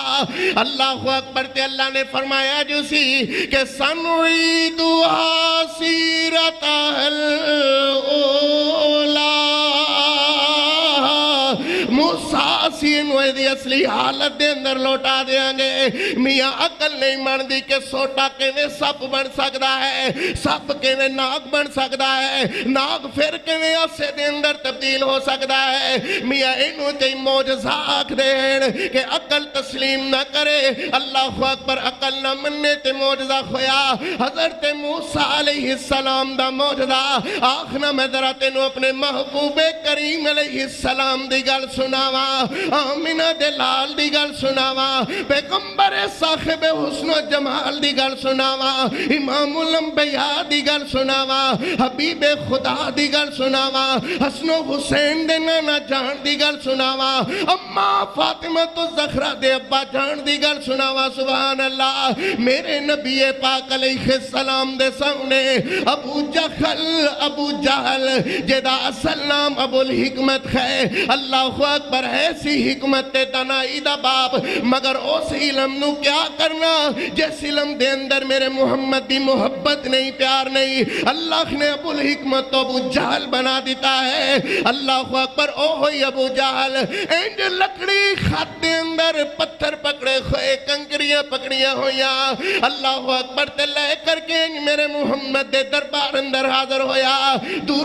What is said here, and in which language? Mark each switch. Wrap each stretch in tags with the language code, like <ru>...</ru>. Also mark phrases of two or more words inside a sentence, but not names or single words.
<ar>اللہ اکبر</ar> <pa>تے اللہ نے فرمایا جو سی کہ</pa> <ar>سنعیدها سیرتها الاولی،</ar> <pa>موسیٰ اسی انہوں دی اصلی حالت دے اندر لوٹا دیاں گے میاں عقل نہیں مندی کہ سوٹا کیویں سپ بن سکدا ہے سپ کیویں ناگ بن سکدا ہے ناگ پھر کیویں اسے دے اندر تبدیل ہو سکدا ہے میاں انہوں تے معجزہ آکھ دین کہ عقل تسلیم نہ کرے</pa> <ar>اللہ اکبر</ar> <pa>عقل نہ مننے تے معجزہ ہویا حضرت موسیٰ</pa> <ar>علیہ السلام</ar> <pa>دا معجزہ آخنا میں ذرا تینوں اپنے محبوب کریم</pa> <ar>علیہ السلام</ar> <pa>دی گل سناوا آمینہ دلال دی گل سناوا پیغمبر صاحب حسن و جمال دی گل سناوا امام الانبیاء دی گل سناوا حبیب خدا دی گل سناوا حسن و حسین دے نانا جان دی گل سناوا اماں فاطمہ تو زہرا دے ابا جان دی گل سناوا</pa> <ar>سبحان اللہ</ar> <pa>میرے نبی پاک</pa> <ar>علیہ السلام</ar> <pa>دے سامنے ابو جہل جدا اصل نام ابو الحکمت ہے</pa> <ar>اللہ اکبر</ar> <pa>ایسی حکمت تے دنائی دا باپ مگر اس علم نو کیا کرنا جس علم دے اندر میرے محمد دی محبت نہیں پیار نہیں اللہ نے ابو الحکمت تو ابو جہل بنا دیتا ہے</pa> <ar>اللہ اکبر</ar> <pa>او ہوئی ابو جہل انج لکڑی خط دے اندر پتھر پکڑے ہوئے کنکریاں پکڑیاں ہویا</pa> <ar>اللہ اکبر</ar> <pa>تے لے کر کے میرے محمد دے دربار اندر حاضر ہویا دور</pa>